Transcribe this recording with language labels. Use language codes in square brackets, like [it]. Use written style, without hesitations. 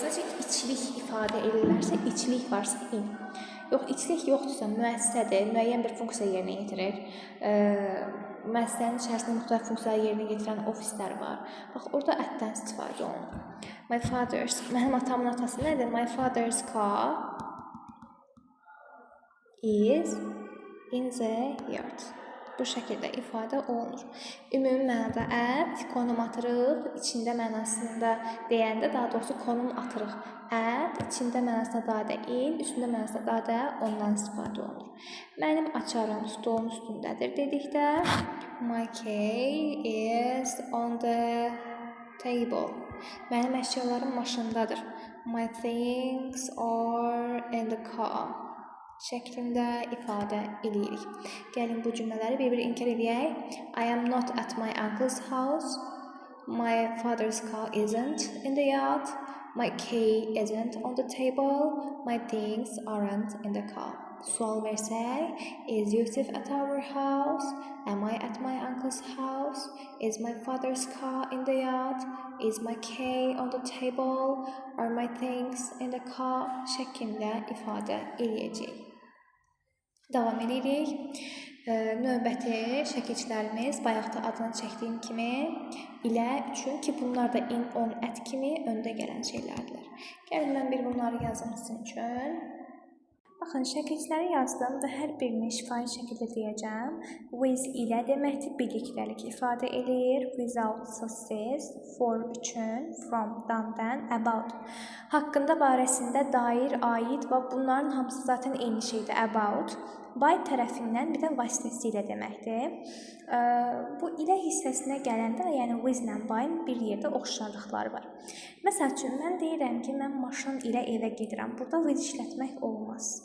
[az] Sadəcə içlik ifadə edirlərsə, içlik varsa in. Yox, içlik yoxdursa, müəssisədir, müəyyən bir funksiya yerinə yetirir. Müəssisənin içərisində müxtəlif funksiyaları yerinə yetirən ofislər var. Bax, orada ətdən istifadə olunur. [en] My father's, [az] mənim atamın atası nədir? [en] My father's car is in the yard. [az] Bu şəkildə ifadə olunur. Ümumi mənada ət, konum atırıq, içində mənasında deyəndə, daha doğrusu konum atırıq. Ət, içində mənasında dadə in, üstündə mənasında dadə ondan istifadə olunur. Mənim açarım stolun üstündədir dedikdə, [en] my key is on the table. [az] Mənim əşyalarım maşındadır. [en] My things are in the car [az] şəklində ifadə edirik. Gəlin bu cümlələri bir-bir inkar edək. [en] I am not at my uncle's house. My father's car isn't in the yard. My key isn't on the table. My things aren't in the car. [az] Sual versək, [en] is Yusuf at our house? Am I at my uncle's house? Is my father's car in the yard? Is my key on the table? Are my things in the car? [az] Şəklində ifadə edəcəyik. Davam edirik. Növbəti şəkilçilərimiz bayaqda adını çəkdiyim kimi ilə üçün ki, bunlar da in, on, ət kimi öndə gələn şeylərdir. Gəlin mən bir bunları yazım sizin üçün. Baxın, şəkilçiləri yazdım və hər birini şifahi şəkildə deyəcəm. With ilə deməkdir, birlikdəlik ifadə edir. [en] Without says, for üçün, from, dan, about. [az] Haqqında, barəsində, dair, aid və bunların hamısı zaten eyni şeydir, about. By tərəfindən bir də vasitəsilə deməkdir. Bu ilə hissəsinə gələndə, yəni with ilə by-in bir yerdə oxşarlıqları var. Məsəl üçün, mən deyirəm ki, mən maşın ilə evə gedirəm. Burada with işlətmək olmaz.